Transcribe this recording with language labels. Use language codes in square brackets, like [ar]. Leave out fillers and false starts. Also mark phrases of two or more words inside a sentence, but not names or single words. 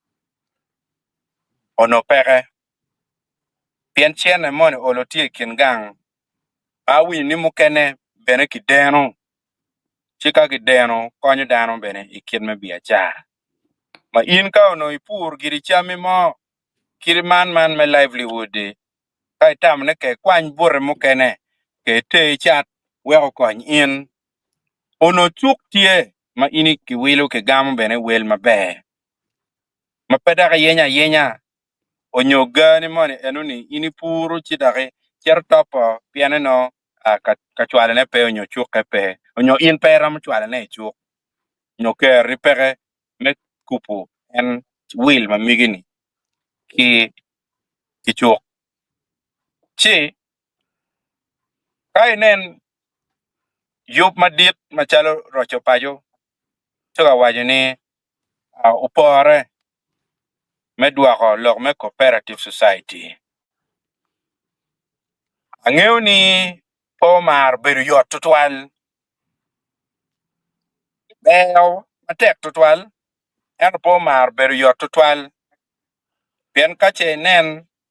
[ach] ono pere pien chene mone olo tie kingang awi ni mukene bene kideno chika kideno konyo dano bene ikin me biachara ma in ka ono ipur giri chami mo kiri man me livelihood kai tam ne ke kwany bure mukene ke te chat weko kony in ono chuk tie ma ini kiwilu ke gam bene wel mabe ma pedaka yenya onyoga ni moni enuni ini puru chidake cher topo piane no ka chwale ne pe onyo chuk pe onyo in pera mo chwale ne chuk no ke ripere me kupu en wil ma migini ki chuk chi kai nen yup madit machalo rocho pajo choga wajo ni upore me duako lok me [en] cooperative society [ach] ang'eyo ni po mar bedo yot tutwal beo matek tutwal en po mar bedo yot tutwal pien kache nen